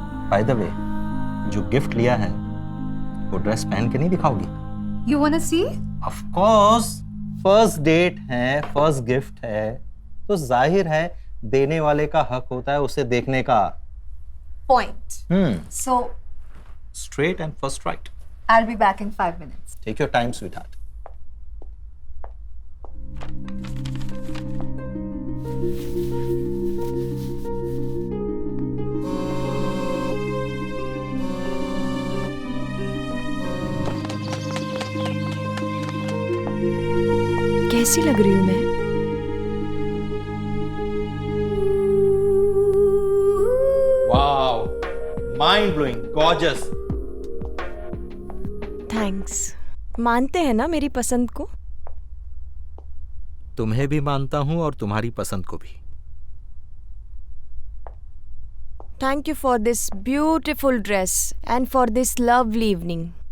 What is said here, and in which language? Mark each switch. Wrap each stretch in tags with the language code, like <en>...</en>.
<hi>By the way, जो gift लिया है वो ड्रेस पहन के नहीं दिखाओगी?</hi> <en>You wanna see?</en> <hi>Of course, first date है, फर्स्ट गिफ्ट है, तो जाहिर है देने वाले का हक होता है उसे देखने का।</hi> <en>Point. So, Straight and first right. I'll be back in 5 minutes. Take your time, sweetheart.</en> <hi>कैसी लग रही हूँ मैं?</hi> <en>Wow, mind-blowing, gorgeous. Thanks.</en> <hi>मानते हैं ना मेरी पसंद को? तुम्हें भी मानता हूं और तुम्हारी पसंद को भी।</hi> <en>Thank you for this beautiful dress and for this lovely evening.</en>